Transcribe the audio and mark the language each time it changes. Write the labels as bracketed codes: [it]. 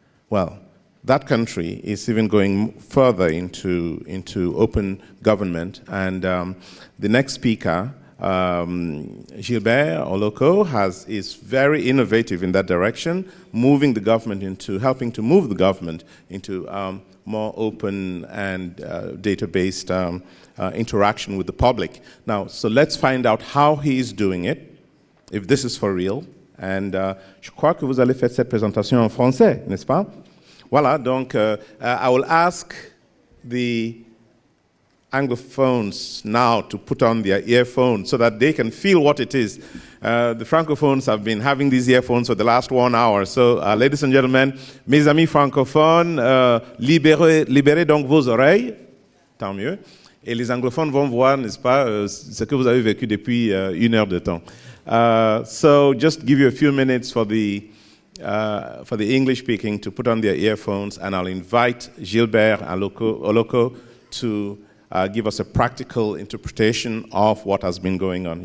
[en] Well, that country is even going further into open government, and the next speaker, Gilbert Oloko, is very innovative in that direction, helping to move the government into more open and data-based interaction with the public. Now, so let's find out how he is doing it, if this is for real. [fr] And je crois que vous allez faire cette présentation en français, n'est-ce pas? Voilà, donc [en] I will ask the Anglophones now to put on their earphones so that they can feel what it is. The Francophones have been having these earphones for the last 1 hour. So, ladies and gentlemen, [fr] mes amis francophones, libérez donc vos oreilles, tant mieux. Et les anglophones vont voir, n'est-ce pas, ce que vous avez vécu depuis 1 heure de temps. [en] So, just give you a few minutes for the English speaking to put on their earphones, and I'll invite Gilbert Oloko to give us a practical interpretation of what has been going on.